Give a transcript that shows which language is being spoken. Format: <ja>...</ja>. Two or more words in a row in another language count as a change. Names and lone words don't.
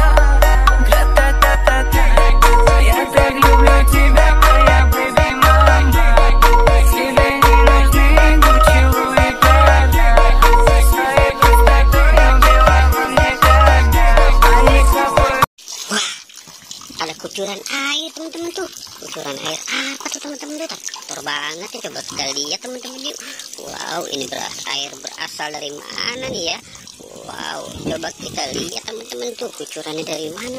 <ru>Гра-та-та-та-та, я так люблю тебя, моя</ru> <en>baby mama.</en> <ru>Тебе не нужны Gucci, Louis, Prada. Своей красотой убила во мне когда. Они с тобой.</ru> <id>Wah, ada kucuran air teman-teman tuh. Kucuran air apa tuh teman-teman tuh? Kotor banget ya, coba kita lihat teman-teman yuk. Wow, ini air berasal dari mana nih ya? Wow, coba kita lihat teman-teman tuh, kucurannya dari mana?</id>